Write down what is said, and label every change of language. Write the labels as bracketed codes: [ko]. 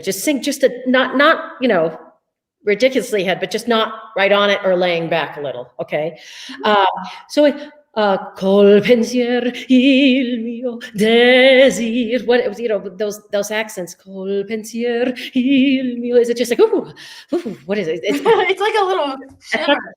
[en] Just sing just not, you know, ridiculously ahead, but just not right on it or laying back a little, okay? [it] Col pensier il mio desir. [en] What it was, you know, those accents. [it] Col pensier il mio. [en] Is it just like ooh, what is it? It's like a little shiver.